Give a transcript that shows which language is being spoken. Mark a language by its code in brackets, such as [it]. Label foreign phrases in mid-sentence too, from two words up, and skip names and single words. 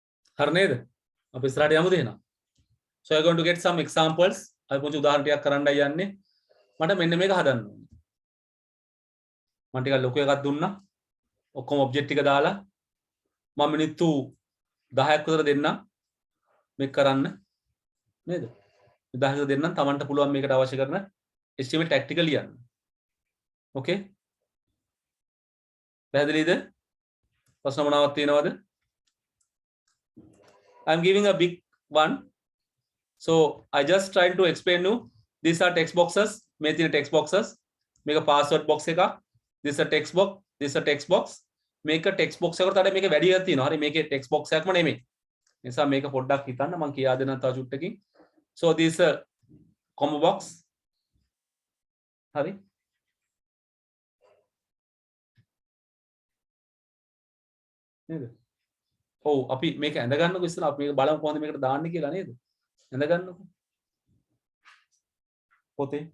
[si] හරි නේද? අපි ඉස්සරහට යමුද එහෙනම්? [en] So I'm going to get some examples. [si] අපි පොඩි උදාහරණ ටිකක් කරන්නයි යන්නේ. මට මෙන්න මේක හදන්න ඕනේ. මම ටිකක් ලොකු එකක් දුන්නා. ඔක්කොම ඔබ්ජෙක්ට් ටික දාලා මම මිනිත්තු 10ක් විතර දෙන්නම් මේක කරන්න නේද? 10ක් විතර දෙන්නම් Tamanට පුළුවන් මේකට අවශ්‍ය කරන [en] HTML tag [si] ටික ලියන්න. Okay? පැහැදිලිද? ප්‍රශ්න මොනවද තියෙනවද? [en] I'm giving a big one. So I just trying to explain you. These are text boxes. [si] මේ තියෙන [en] text boxes. [si] මේක [en] password box [si] එකක්. [en] This is a text box. This is a text box. [si] මේක [en] text box [si] එකට වඩා මේක වැඩි එකක් තියෙනවා. හරි මේකේ [en] text box [si] එකක්ම නෙමෙයි. ඒ නිසා මේක පොඩ්ඩක් හිතන්න මම කියා දෙන්නම් තව චුට්ටකින්. [en] So this is a combo box. [si] හරි. නේද? ඔව් අපි මේක ඇඳ ගන්නකො ඉස්සෙල්ලා අපි මේක බලමු කොහොමද මේකට දාන්නේ කියලා නේද? ඇඳ ගන්නකො. පොතේ.